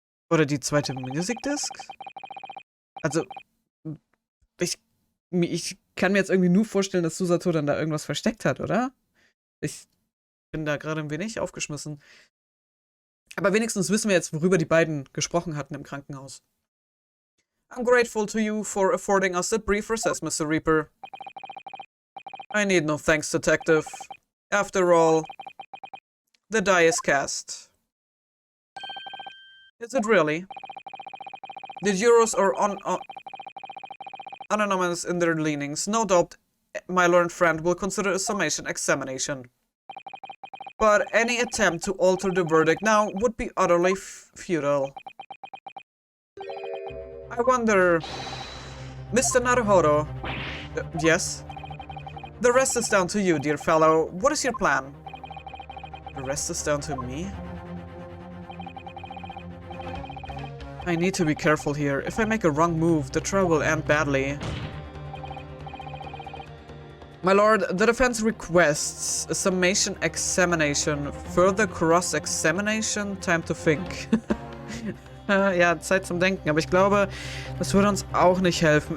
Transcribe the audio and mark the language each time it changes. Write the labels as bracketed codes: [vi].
[de] Oder die zweite Music Disc? Also, ich kann mir jetzt irgendwie nur vorstellen, dass Susato dann da irgendwas versteckt hat, oder? Ich bin da gerade ein wenig aufgeschmissen. Aber wenigstens wissen wir jetzt, worüber die beiden gesprochen hatten im Krankenhaus. [en] I'm grateful to you for affording us that brief recess, Mr. Reaper. I need no thanks, Detective. After all, the die is cast. Is it really? The jurors are anonymous in their leanings. No doubt my learned friend will consider a summation examination. But any attempt to alter the verdict now would be utterly futile. I wonder... Mr. Naruhodo... yes? The rest is down to you, dear fellow. What is your plan? The rest is down to me? I need to be careful here. If I make a wrong move, the trial will end badly. My lord, the defense requests a summation examination, further cross-examination, time to think. [de] Ja, Zeit zum Denken, aber ich glaube, das würde uns auch nicht helfen.